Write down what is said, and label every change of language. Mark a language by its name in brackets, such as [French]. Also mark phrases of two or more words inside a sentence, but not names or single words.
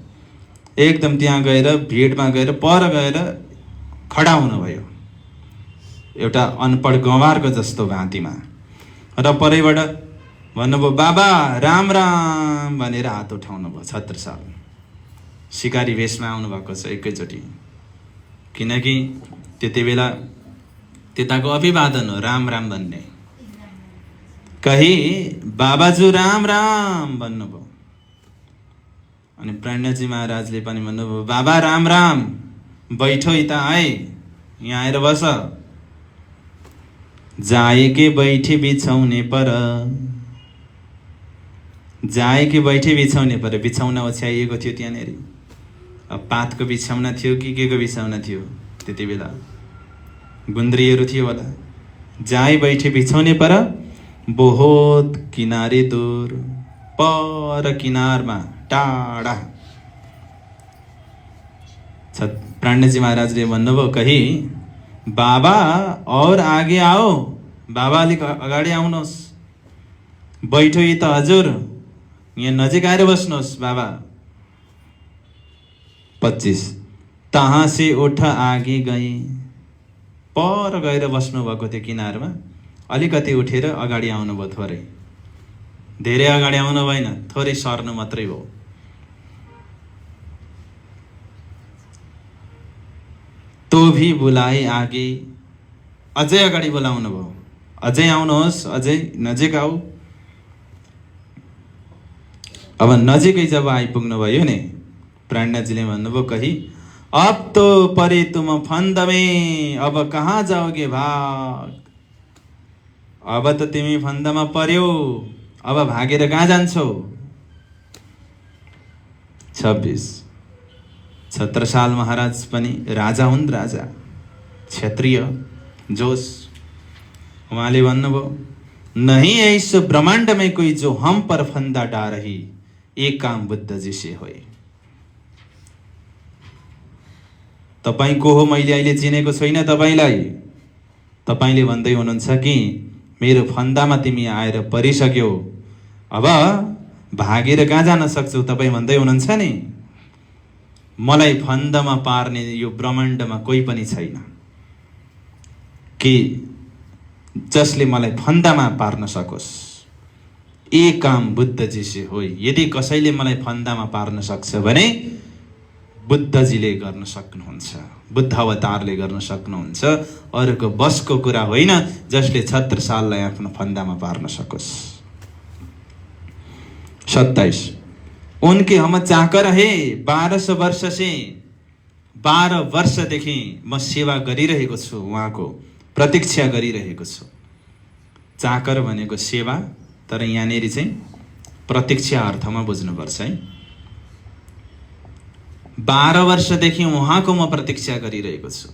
[Nepali] एकदम त्यहाँ गएर भिडमा गएर पर गएर खडा हुनुभयो, एउटा अनपढ गवारको जस्तो भाँतीमा। र परैबाट भन्नुभयो बाबा राम राम भनेर हात उठाउनु भयो। छत्रसाल शिकारी भेषमा आउनु भएको छ एकैचोटि। किनकि त्यति बेला त्यताको अभिवादन हो राम राम भन्ने। कही बाबाजू राम राम भन्नुभयो। अनि प्राणजी महाराजले पनि भन्नुभयो बाबा राम राम, बैठो यता आए, यहाँ आएर बस। [Hindi] जाए के बैठे बिछाउने पर, जाए के बैठे बिछाउने पर। [Nepali] बिछाउना ओछ्याइएको थियो त्यहाँनिर। अब पातको बिछाउना थियो कि के को बिछाउना थियो त्यति बेला? गुन्द्रीहरू थियो होला। [Hindi] जाए बैठे बिछाउने पर, बहुत किनारे दूर, [Nepali] पर किनारमा टाढा। प्राणजी महाराजले भन्नुभयो कही [Hindi] बाबा और आगे आओ, [Nepali] बाबा अलिक अगाडि आउनुहोस्। बैठो यी त हजुर, यहाँ नजिक आएर बस्नुहोस् बाबा। [Hindi] 25 तहाँ से उठ आगे गए। [Nepali] पर गएर बस्नु भएको थियो किनारमा। अलिकति उठेर अगाडि आउनुभयो, थोरै, धेरै अगाडि आउनु भएन, थोरै सर्नु मात्रै भयो। [Hindi] तो भी बुलाए आगे, [Nepali] अझै अगाडि बोलाउनु भयो। अझै आउनुहोस्, अझै नजिक आऊ। अब नजिकै जब आइपुग्नु भयो नि, प्राणनाथजीले भन्नुभयो कही [Hindi] अब तो परे तुम फंद में, अब कहाँ जाओगे भाग। [Nepali] अब त तिमी फन्दामा पर्यौ, अब भागेर कहाँ जान्छौ? 26 छत्रसाल महाराज पनि राजा हुन्, राजा क्षत्रिय जोश। उहाँले भन्नुभयो, [Hindi] नहीं है इस ब्रह्मांड में कोई जो हम पर फंदा डारही, एक काम बुद्ध जी से होय। [Nepali] तपाईं को हो मैले अहिले चिनेको छैन तपाईंलाई। तपाईंले भन्दै हुनुहुन्छ कि मेरो फन्दामा तिमी आएर परिसक्यौ, अब भागेर कहाँ जान सक्छौ तपाईं भन्दै हुनुहुन्छ नि। मलाई फन्दामा पार्ने यो ब्रह्माण्डमा कोही पनि छैन कि जसले मलाई फन्दामा पार्न सकोस्। [Hindi] एक काम बुद्धजी से होय। [Nepali] यदि कसैले मलाई फन्दामा पार्न सक्छ भने बुद्धजीले गर्न सक्नुहुन्छ, बुद्ध अवतारले गर्न सक्नुहुन्छ। अरूको बसको कुरा होइन जसले छत्रसाललाई आफ्नो फन्दामा पार्न सकोस्। 27 [Hindi] उनके हम चाकर है 1200 वर्ष से, [Nepali] 12 वर्षदेखि म सेवा गरिरहेको छु, उहाँको प्रतीक्षा गरिरहेको छु। चाकर भनेको सेवा, तर यहाँनेरि चाहिँ प्रतीक्षा अर्थमा बुझ्नुपर्छ है। 12 वर्षदेखि उहाँको म प्रतीक्षा गरिरहेको छु।